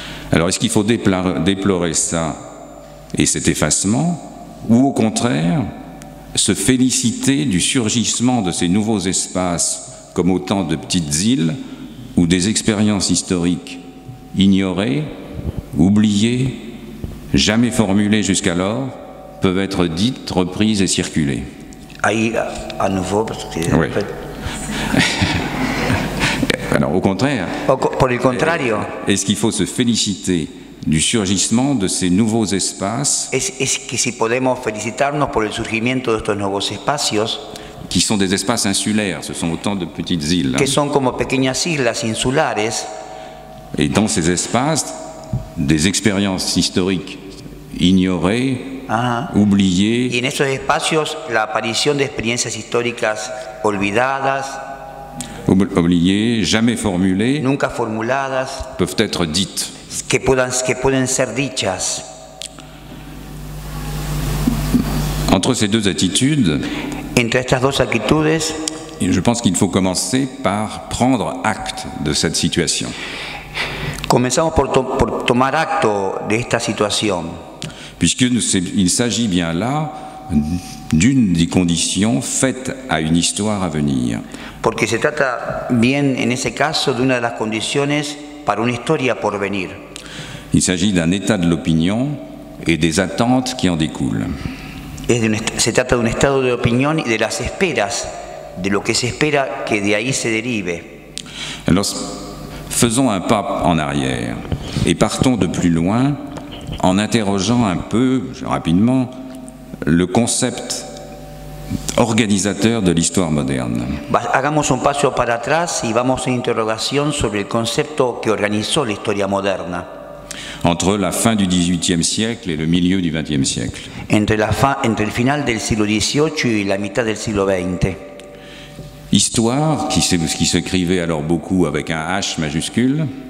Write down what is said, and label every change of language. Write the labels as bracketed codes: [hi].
[fr] Alors, est-ce qu'il faut déplorer ça et cet effacement, ou au contraire, se féliciter du surgissement de ces nouveaux espaces comme autant de petites îles où des expériences historiques ignorées, oubliées, jamais formulées jusqu'alors, peuvent être dites, reprises et circuler? [es] Ahí, [fr] à nouveau, oui. Alors, au contraire, [es] por el contrario, [fr] est-ce qu'il faut se féliciter du surgissement de ces nouveaux espaces [es] es que si podemos felicitarnos por el surgimiento de estos nuevos espacios, [fr] qui sont des espaces insulaires, ce sont autant de petites îles. [es] Que son como pequeñas islas insulares. [fr] Et dans ces espaces, des expériences historiques ignorées, oubliées. [es] Y en esos espacios, la aparición de experiencias históricas olvidadas, [fr] oubliées, jamais formulées, [es] nunca formuladas, [fr] peuvent être dites. [es] Que pueden ser dichas. [fr] Entre ces deux attitudes, [es] entre estas dos actitudes, [fr] je pense qu'il faut commencer par prendre acte de cette situation. [es] Comenzamos por tomar acto de esta situación. [fr] Puisqu'il s'agit bien là d'une des conditions faites à une histoire à venir. [es] Porque se trata bien en ese caso de una de las condiciones para una historia por venir. [fr] Il s'agit d'un état de l'opinion et des attentes qui en découlent. [es] Se trata de un estado de opinión y de las esperas, de lo que se espera que de ahí se derive. [fr] Alors, faisons un pas en arrière et partons de plus loin en interrogeant un peu, rapidement, le concept organisateur de l'histoire moderne. [es] Hagamos un paso para atrás y vamos en interrogación sobre el concepto que organizó la historia moderna. [fr] Entre la fin du XVIIIe siècle et le milieu du XXe siècle. [es] Entre el final del siglo XVIII y la mitad del siglo XX. [fr] Histoire, qui s'écrivait alors beaucoup avec un H majuscule.